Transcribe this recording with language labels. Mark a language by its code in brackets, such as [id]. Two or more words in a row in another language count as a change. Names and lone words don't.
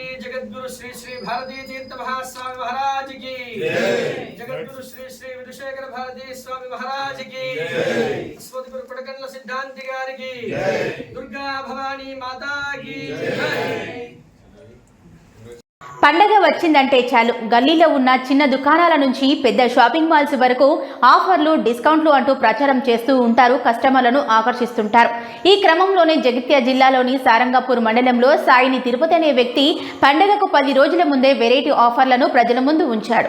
[hi] जगद्गुरु श्री श्री भारती तीर्थ महास्वामी महाराज की जय। जगद्गुरु श्री श्री विदुशेखर भारती स्वामी महाराज की जय। अस्मत् गुरु पटकन्ल सिद्धांति गारी की जय। दुर्गा भवानी माता की जय। [te] పండగ వచ్చిందంటే చాలు గల్లీలో ఉన్న చిన్న దుకాణాల నుంచి పెద్ద షాపింగ్ మాల్స్ వరకు ఆఫర్లు, డిస్కౌంట్లు అంటూ ప్రచారం చేస్తూ ఉంటారు, కస్టమర్లను ఆకర్షిస్తుంటారు. ఈ క్రమంలోనే జగిత్యాల జిల్లాలోని సారంగపూర్ మండలంలో సాయిని తిరుపతి అనే వ్యక్తి పండగకు 10 రోజుల ముందే వెరైటీ ఆఫర్లను ప్రజల ముందు ఉంచాడు.